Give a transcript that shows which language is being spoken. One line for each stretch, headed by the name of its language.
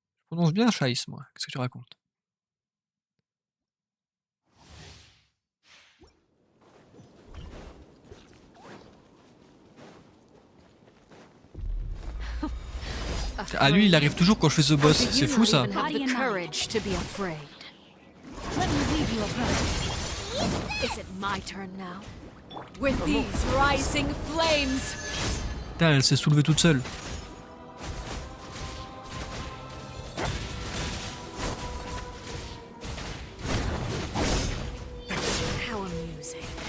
French: Je prononce bien Scheiß, moi. Qu'est-ce que tu racontes? Ah, lui, il arrive toujours quand je fais ce boss. C'est fou, ça.
English: Have the courage to be afraid. Let me leave you alone. Is it my turn now? With these rising flames.
French: Putain, elle s'est soulevée toute seule.
English: How amusing.